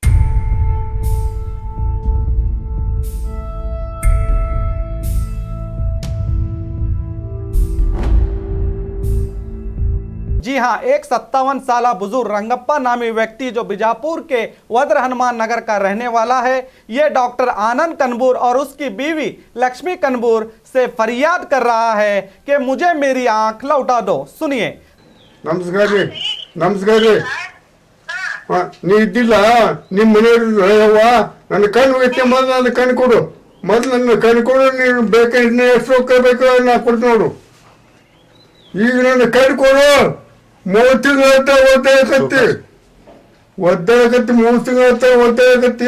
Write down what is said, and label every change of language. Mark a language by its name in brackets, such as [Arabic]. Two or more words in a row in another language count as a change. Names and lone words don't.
[Hindi] जी हां, एक 57 साल बुजुर्ग रंगप्पा नामी व्यक्ति जो बीजापुर के वज्र हनुमान नगर का रहने वाला है, ये डॉक्टर आनंद कनबूर और उसकी बीवी लक्ष्मी कनबूर से फरियाद कर रहा है कि मुझे मेरी आंख लौटा दो। सुनिए। नमस्कार जी, नमस्कार जी। [Kannada] ನೀ ಇದ್ದಿಲ್ಲ ನಿಮ್ಮ ಮನೆಯವ್ವ ನನ್ನ ಕಣ್ಣು ಹೋಗೈತೆ, ಮೊದಲು ನನ್ನ ಕಣ್ಣು ಕೊಡು, ಮೊದಲು ನನ್ನ ಕಣ್ಣು ಕೊಡು. ನೀನು ಬೇಕಾದ್ರೆ ಎಷ್ಟು ರೊಕ್ಕ ಬೇಕು ನಾ ಕೊಡ್ತೀನಿ ನೋಡು. ಈಗ ನನ್ನ ಕಣ್ಣು ಕೊಡು. 3 ತಿಂಗಳ ಒದ್ದಾಡಕತ್ತಿ 3 ತಿಂಗಳ ಒದ್ದಾಡಕತ್ತಿ.